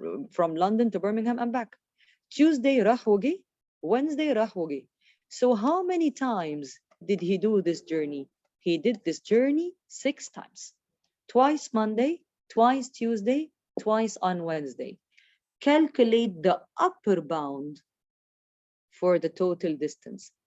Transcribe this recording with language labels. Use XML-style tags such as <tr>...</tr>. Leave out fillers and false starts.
<en>From London to Birmingham and back.</en> <ar>Tuesday راح وجه. Wednesday راح وجه.</ar> <en>So how many times did he do this journey? He did this journey 6 times. Twice Monday, twice Tuesday, twice on Wednesday. Calculate the upper bound for the total distance.</en>